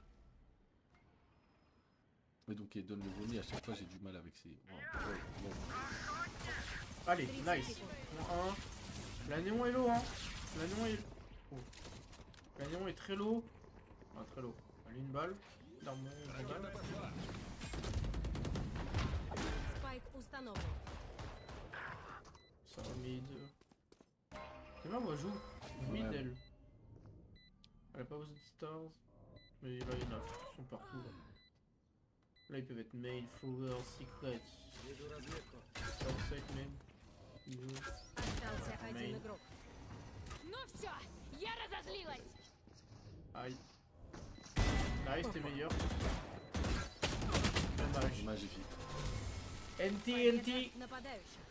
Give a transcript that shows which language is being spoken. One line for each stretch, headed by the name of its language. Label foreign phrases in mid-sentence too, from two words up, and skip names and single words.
French: Et donc elle donne le vomi, à chaque fois j'ai du mal avec ses... Allez, 30 nice.
Russian: секунд.
French: Point 1. La néon est low, hein. La néon est... Oh. La néon est très low. Ah, très low. Allez, une balle. L'arme, une balle.
Russian: Спайк установлен.
French: Ça va mid. C'est là où elle joue. Mid, Ouais. elle. Elle a pas besoin de stars. Mais là, il y en a. Ils sont partout. Là, là ils peuvent être main, flower, secret.
Russian: Веду разведку.
English: Outside main.
French: Ils jouent.
Russian: Остался
French: Main.
Russian: один игрок. Ну все, я разозлилась.
French: Aïe. Nice, t'es meilleur. Dommage. Dommage, j'ai fait. NT.
Russian: Нападающих.